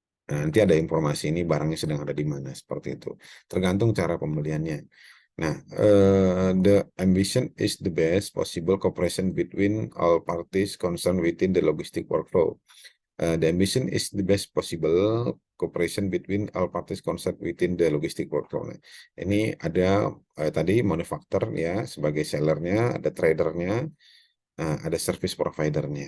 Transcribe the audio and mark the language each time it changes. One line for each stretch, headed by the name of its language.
Indonesian: Nah, nanti ada informasi ini barangnya sedang ada di mana, seperti itu. Tergantung cara pembeliannya.
English: Nah, the ambition is the best possible cooperation between all parties concerned within the logistic workflow. The ambition is the best possible cooperation between all parties concerned within the logistic workflow.
Indonesian: Nah, ini ada tadi manufaktur ya sebagai sellernya, ada tradernya, ada service providernya.